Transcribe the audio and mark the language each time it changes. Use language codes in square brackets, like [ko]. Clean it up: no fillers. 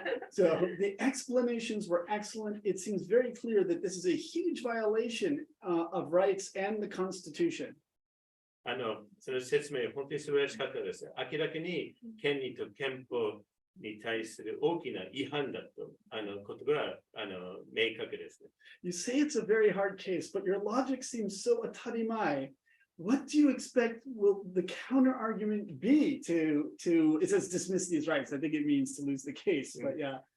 [en] So the explanations were excellent. It seems very clear that this is a huge violation of rights and the Constitution. [ja] その説明、本当に素晴らしかったです。明らかに権利と憲法に対する大きな違反だと、ことが、明確ですね。 [en] You say it's a very hard case, but your logic seems so atarimai. What do you expect will the counter argument be to it says dismiss these rights? I think it means to lose the case, but yeah.